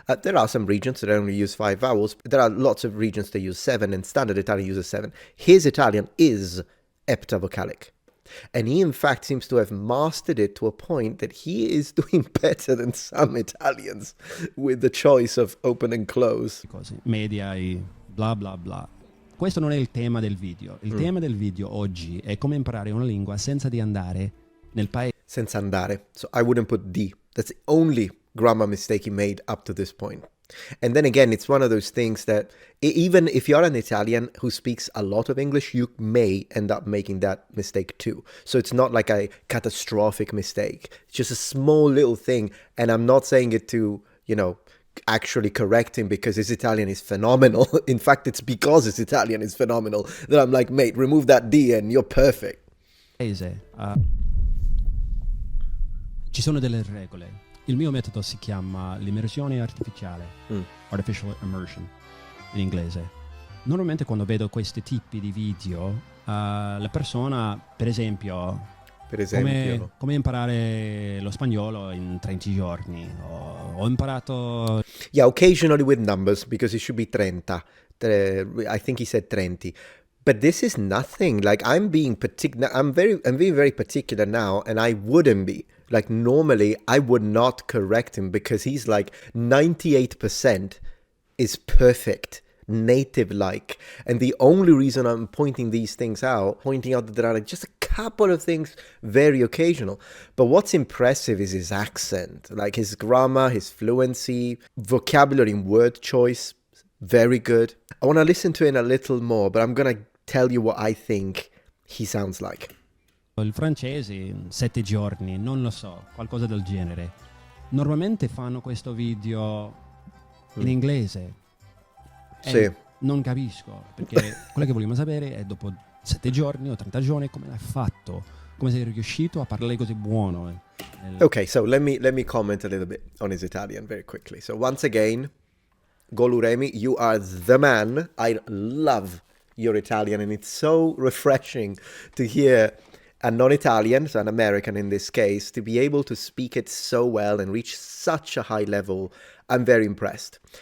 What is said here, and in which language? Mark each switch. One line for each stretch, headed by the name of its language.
English: There are some regions that only use 5 vowels. There are lots of regions that use 7, and standard Italian uses 7. His Italian is heptavocalic. And he, in fact, seems to have mastered it to a point that he is doing better than some Italians with the choice of open and close.
Italian: Cose, media e bla bla bla. questo non è il tema del video. Il tema del video oggi è come imparare una lingua senza di andare nel paese. Senza andare.
English: So I wouldn't put the. That's the only grammar mistake he made up to this point. And then again, it's one of those things that even if you're an Italian who speaks a lot of English, you may end up making that mistake too. So it's not like a catastrophic mistake. It's just a small little thing. And I'm not saying it to, actually correct him because his Italian is phenomenal. In fact, it's because his Italian is phenomenal that I'm like, mate, remove that D and you're perfect.
Italian: Ci sono delle regole. Il mio metodo si chiama l'immersione artificiale,
English: artificial immersion
Italian: in inglese. Normalmente quando vedo questi tipi di video, la persona, per esempio, come imparare lo spagnolo in 30 giorni, ho imparato...
English: Yeah, occasionally with numbers, because it should be 30. I think he said 30. But this is nothing. Like, I'm being particular. I'm being very particular now, and I wouldn't be. Like, normally I would not correct him because he's like 98% is perfect, native-like. And the only reason I'm pointing out that there are like just a couple of things very occasional. But what's impressive is his accent, like his grammar, his fluency, vocabulary and word choice, very good. I want to listen to it a little more, but I'm going to tell you what I think he sounds like.
Italian: Il francese in 7 giorni, non lo so, qualcosa del genere. Normalmente fanno questo video in inglese. Sì. Non capisco, perché quello che vogliamo sapere è dopo 7 giorni o 30 giorni come l'hai fatto, come sei riuscito a parlare così buono.
English: Okay, so let me comment a little bit on his Italian very quickly. So once again, Goluremi, you are the man. I love your Italian, and it's so refreshing to hear a non-Italian, so an American in this case, to be able to speak it so well and reach such a high level. I'm very impressed.